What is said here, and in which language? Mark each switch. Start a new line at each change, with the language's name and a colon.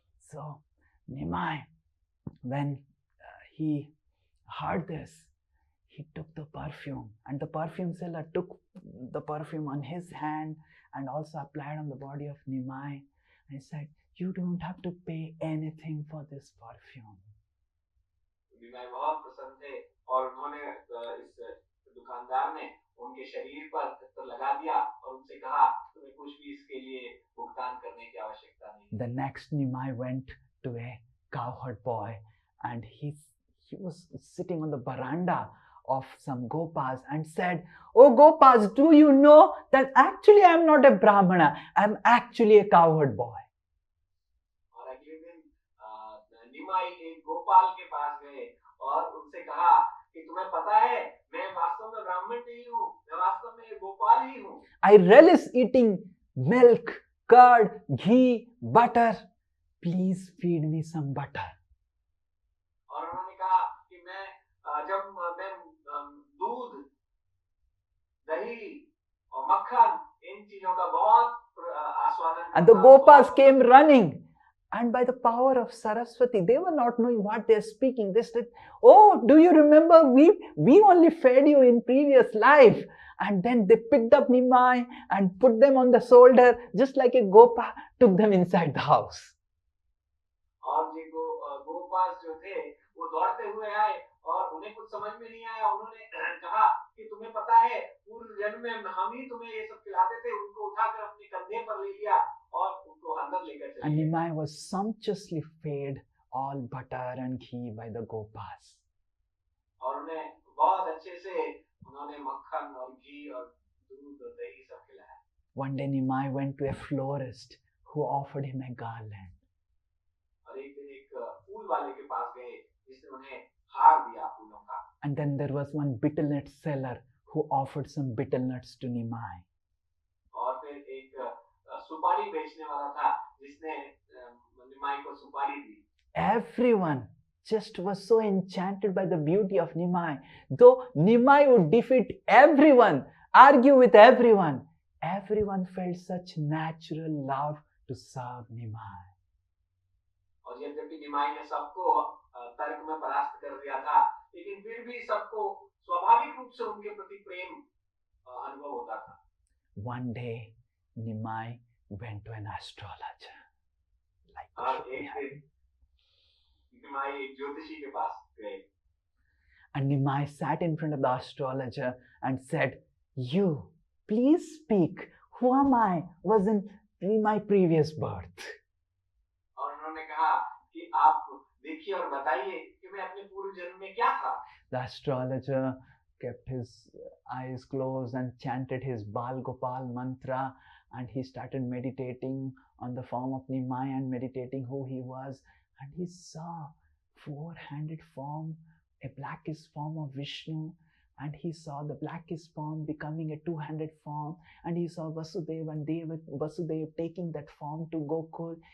English: So, Nimai, when he heard this, he took the perfume, and the perfume seller took the perfume on his hand and also applied on the body of Nimai. And he said, you don't have to pay anything for this perfume.
Hindi: निमाई बहुत प्रसन्न थे और उन्होंने इस दुकानदार ने उनके शरीर पर इत्र लगा दिया और उनसे कहा तुम्हें कुछ भी इसके लिए भुगतान करने की आवश्यकता नहीं।
English: The next Nimai went to a cowherd boy and he was sitting on the veranda of some Gopas and said, oh Gopas, do you know that actually I am not a Brahmana, I am actually a cowherd boy.
Hindi: और अगले दिन निमाई एक गोपाल के पास गए और उनसे कहा कि तुम्हें पता है मैं वास्तव में ब्राह्मण नहीं हूँ, मैं वास्तव में एक गोपाल ही हूँ।
English: I relish eating milk, curd, ghee, butter. Please feed me some butter.
Hindi: और उन्होंने कहा कि जब मैं दूध, दही और मक्खन इन चीजों का बहुत आस्वादन
English: And the Gopas came running. And by the power of Saraswati, they were not knowing what they are speaking. They said, oh, do you remember we only fed you in previous life. And then they picked up Nimai and put them on the shoulder, just like a Gopa took them inside the house.
Hindi: और ये गोपास जो थे वो दौड़ते हुए आए और उन्हें कुछ समझ में नहीं आया। उन्होंने कहा कि तुम्हें पता है पूर्व जन्म में हम ही तुम्हें ये सब खिलाते थे। उनको उठाकर अपने कंधे पर ले लिया और उनको अंदर लेकर चले गए।
English: And Nimai was sumptuously fed all butter and ghee by the Gopas.
Hindi: और उन्हें बहुत अच्छे से उन्होंने मक्खन और घी और दूध और दही सब खिलाया।
English: One day Nimai went to a florist who offered him a garland.
Hindi: और एक दिन एक फूल वाले के पास गए जिसने उन्हें हार दिया फूलों का।
English: And then there was one betel nut seller who offered some betel nuts to Nimai.
Hindi: और फिर एक सुपारी बेचने वाला था जिसने निमाई को सुपारी दी।
English: Everyone just was so enchanted by the beauty of Nimai. Though Nimai would defeat everyone, argue with everyone, everyone felt such natural love to serve Nimai.
Hindi: और यद्यपि निमाई ने सबको तर्क में परास्त कर दिया था, लेकिन फिर भी सबको स्वाभाविक रूप से उनके प्रति प्रेम अनुभव होता था।
English: One day, Nimai went to an astrologer.
Hindi: एक दिन निमाई एक ज्योतिषी के पास गए।
English: And Nimai sat in front of the astrologer and said, you, please speak. Who am I? Was in my previous birth.
Hindi: और उन्होंने कहा कि आप देखिए और बताइए कि मैं अपने पूर्व जन्म में क्या था।
English: The astrologer kept his eyes closed and chanted his Bal Gopal mantra, and he started meditating on the form of Nimai and meditating who he was. And he saw four-handed form, a blackish form of Vishnu, and he saw the blackish form becoming a two-handed form, and he saw Vasudeva and Vasudeva taking that form to Gokul.